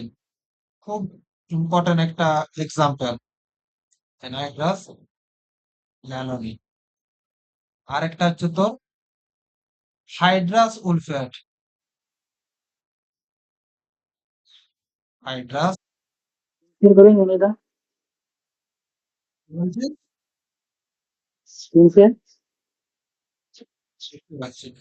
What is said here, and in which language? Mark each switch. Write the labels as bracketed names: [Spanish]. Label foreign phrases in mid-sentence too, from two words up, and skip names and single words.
[Bangla] খুব ইম্পর্টেন্ট একটা এক্সাম্পল, [English] anhydrous lanolin. [Bangla] আরেকটা হচ্ছে তোর [English] hydrous wool fat. [Bangla] হাইড্রাস [Malay] Screen kering ini dah. [Bangla] বলছে [English] Screen share. [Bangla] দেখতে পাচ্ছি।